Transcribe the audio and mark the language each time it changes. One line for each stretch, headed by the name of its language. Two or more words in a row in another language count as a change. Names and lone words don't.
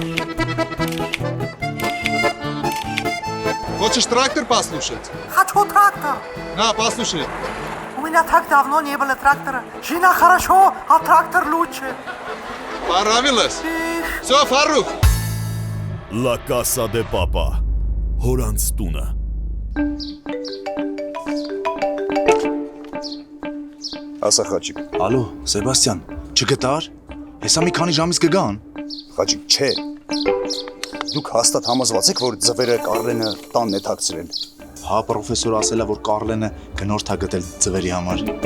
Russian: Хочешь трактор послушать? Хочу трактор. На, послушай. У меня так давно не было трактора. Жена хорошо, а трактор лучше. Понравилось? Все, Фарух.
Armenian: La Casa de Papa, հորանց տունը։ Ասա Խաչիկ։ Ալո, Սեբաստիան, չգտար։ Հեսա մի քանի ժամից կգան։ Խաչիկ, չէ։ Դուք հաստատ համոզված եք, որ ձվերը Կարլենը տանն է թաքցրել։ Հա, պրոֆեսորը ասել է, որ Կարլենը գնորդ է գտել ձվերի համար։